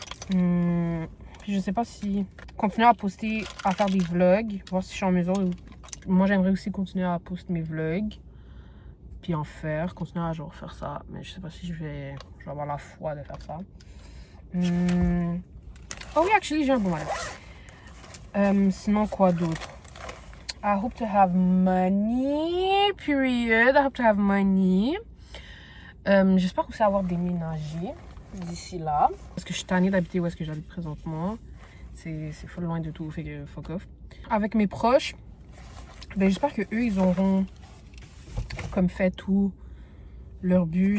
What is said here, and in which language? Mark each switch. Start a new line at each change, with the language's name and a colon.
French: Puis je sais pas si continuer à poster, à faire des vlogs, voir si je suis en mesure. Moi, j'aimerais aussi continuer à poster mes vlogs, puis en faire, continuer à genre faire ça, mais je sais pas si je vais avoir la foi de faire ça. Oh oui, actually, j'ai un bon mal. Sinon, quoi d'autre?
English: I hope to have money, period. I hope to have money.
French: J'espère aussi avoir déménagé d'ici là. Parce que je suis tannée d'habiter où est-ce que j'habite présentement. C'est full loin de tout, fait que
English: fuck off.
French: Avec mes proches, ben j'espère que eux ils auront comme fait tout leur but.